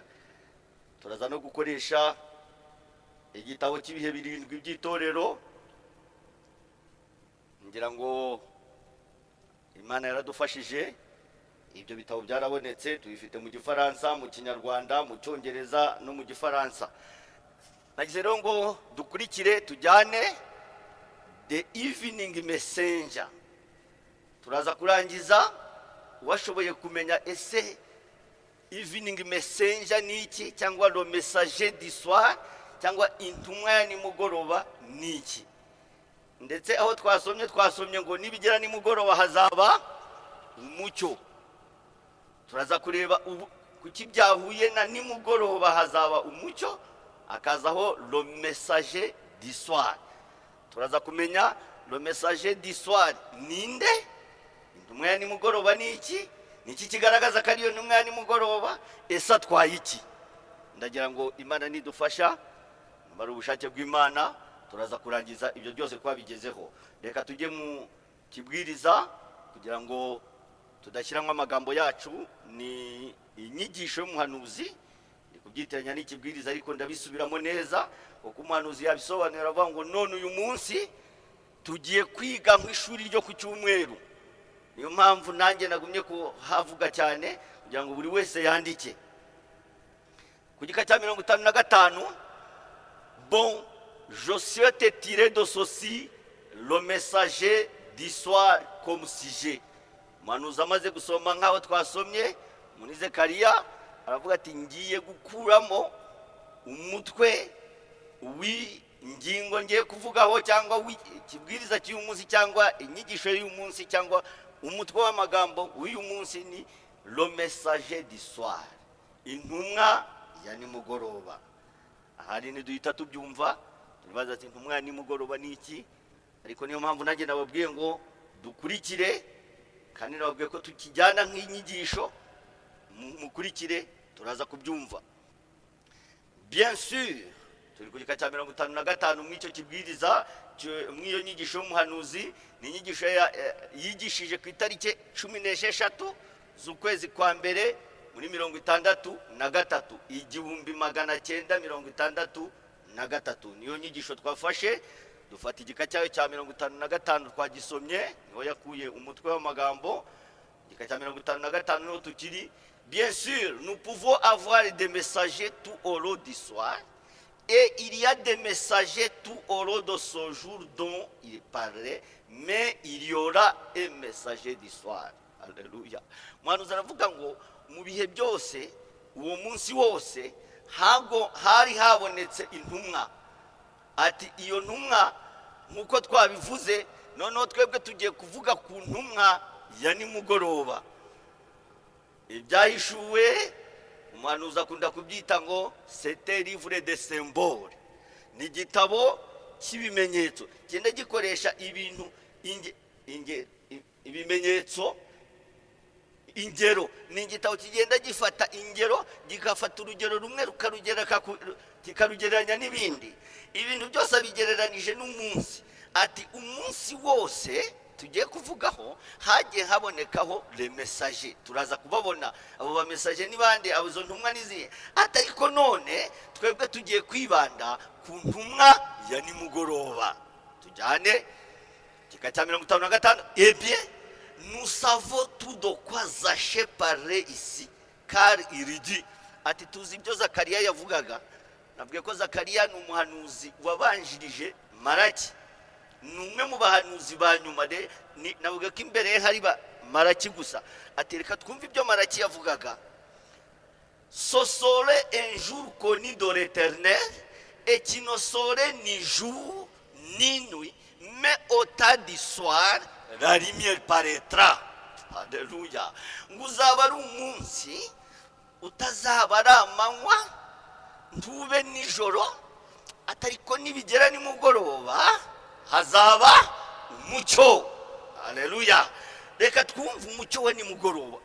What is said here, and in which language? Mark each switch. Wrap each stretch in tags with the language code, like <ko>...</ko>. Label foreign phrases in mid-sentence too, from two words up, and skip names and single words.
<rw>Turaza no gukoresha igitabo cy'ibihe birindwi by'itorero. Ngira ngo Imana yaradufashije, ibyo bitabo byarabonetse, tubifite mu Gifaransa, mu Kinyarwanda, mu Cyongereza no mu Gifaransa. Nagize rero ngo dukurikire, tujyane</rw> <en>the evening messenger.</en> <rw>Turaza kurangiza washoboye kumenya ese</rw> <en>evening messenger</en> <rw>ni iki, cyangwa</rw> <fr>le messager du soir,</fr> <rw>cyangwa intumwa ya nimugoroba ni iki. Ndetse aho twasomye ngo nibigera nimugoroba hazaba umucyo. Turaza kureba kuki byahuye na nimugoroba hazaba umucyo, akazaho</rw> <fr>le messager du soir.</fr> <rw>Turaza kumenya</rw> <fr>le messager du soir</fr> <rw>ninde, intumwa ya nimugoroba ni iki, niki kigaragaza ko ariyo ntumwa ya nimugoroba, ese atwaye iki. Ndagira ngo Imana nidufasha, bari ubushake bw'Imana, turaza kurangiza ibyo byose twabigezeho. Reka tujye mu kibwiriza kugira ngo tudashyiramo amagambo yacu. Ni inyigisho y'umuhanuzi, ndi kubyitiranya n'ikibwiriza, ariko ndabisubiramo neza kuko umuhanuzi yabisobanura avuga ngo none uyu munsi tugiye kwiga nk'ishuri ryo ku cyumweru. Niyo mpamvu nanjye nagumye kuhavuga cyane kugira ngo buri wese yandike. Ku gika cya 55,</rw> <fr>bon, je souhaite tirer de ceci le messager du soir comme sujet.</fr> <rw>Umuhanuzi amaze gusoma nk'aho twasomye muri Zekariya, aravuga ati ngiye gukuramo umutwe w'ingingo ngiye kuvugaho, cyangwa ikibwiriza cy'uyu munsi, cyangwa inyigisho y'uyu munsi, cyangwa umutwe w'amagambo w'uyu munsi ni</rw> <fr>le messager du soir,</fr> <rw>intumwa ya nimugoroba. Ahari niduhita tubyumva, turibaza ati intumwa ya nimugoroba ni iki, ariko niyo mpamvu nanjye nababwiye ngo dukurikire, kandi nababwiye ko tukijyana nk'inyigisho, mukurikire turaza kubyumva.</rw> <fr>Bien sûr,</fr> <rw>turi ku gika cya 55 mw'icyo kibwiriza, mw'iyo nyigisho y'umuhanuzi. Ni inyigisho yigishije ku itariki 16 z'ukwezi kwa mbere muri 1963, 1963. Niyo nyigisho twafashe, dufata igika cyayo cya 55 twagisomye, niho yakuye umutwe w'amagambo. Igika cya 55 niho tukiri.</rw> <fr>Bien sûr, nous pouvons avoir des messagers tout au long du soir, et il y a des messagers tout au long de ce jour dont il parlait, mais il y aura un messager du soir. Alléluia.</fr> <rw>Umuhanuzi aravuga ngo mu bihe byose, uwo munsi wose, hari habonetse intumwa. Ati iyo ntumwa nk'uko twabivuze noneho twebwe tugiye kuvuga ku ntumwa ya nimugoroba. Ibyahishuwe umuhanuzi akunda kubyita ngo</rw> <fr>c'est livre de symbole,</fr> <rw>ni igitabo cy'ibimenyetso kigenda gikoresha ibintu ibimenyetso, ingero. Ni igitabo kigenda gifata ingero, gikafata urugero rumwe kikarugereranya n'ibindi. Ibintu byose abigereranije n'umunsi. Ati umunsi wose tugiye kuvugaho hagiye habonekaho</rw> <fr>le message.</fr> <rw>Turaza kubabona abo ba message ni bande, abo zo ntumwa nizihe. Ati ariko none twebwe tugiye kwibanda ku ntumwa ya nimugoroba. Tujyane kika cya 55.</rw> <fr>Eh bien, nous savons tout de quoi Zaché parlait ici, car il dit.</fr> <rw>Ati tuzi ibyo Zakariya yavugaga. Nabwiye ko Zakariya ni umuhanuzi wabanjirije Maraki, ni umwe mu bahanuzi ba nyuma de. Navuga ko imbere hari ba Maraki gusa. Ati reka twumve ibyo Maraki yavugaga.</rw> <fr>Ce serait un jour connu de l'Éternel, et qui ne serait ni jour ni nuit, mais au temps du soir la lumière paraîtra. Alléluia.</fr> <rw>Nguzaba ari umunsi utazaba ari amanywa ntube nijoro, atariko nibigera nimugoroba hazaba umucyo. Haleluya. Reka twumve umucyo we nimugoroba.</rw>